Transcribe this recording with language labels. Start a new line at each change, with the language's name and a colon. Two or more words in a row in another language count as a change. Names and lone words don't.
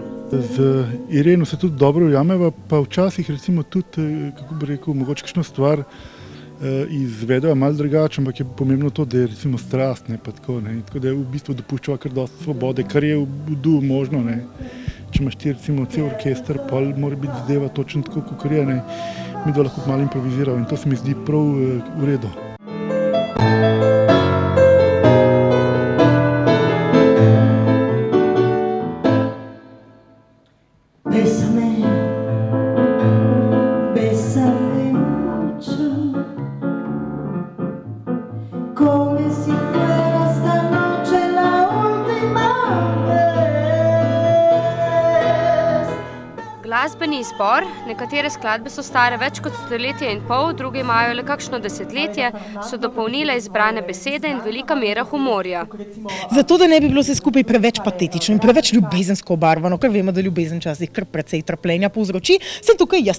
Slovenian: Z Ireno se tudi dobro ujameva, pa včasih recimo tudi, kako bi rekel, mogoče kakšno stvar izvedejo malo drugače, ampak je pomembno to, da je recimo strast, ne, pa tako, ne. Tako da je v bistvu dopuščava kar dosti svobode, kar je v duhu možno, ne. Če imaš ti recimo cel orkester, pol mora biti zadeva točno tako, kakor je, ne. Mi dva lahko malo improviziramo in to se mi zdi prav v redu.
Spanish: Bésame, bésame mucho, come si fuera esta noche la última vez.
Slovenian: Glasbeni izbor, nekatere skladbe so stare več kot stoletje in pol, druge imajo le kakšno desetletje, so dopolnile izbrane besede in velika mera humorja. Zato, da ne bi bilo vse skupaj preveč patetično in preveč ljubezensko obarvano, ker vemo, da ljubezen včasih kar precej trpljenja povzroči, sem tukaj jaz.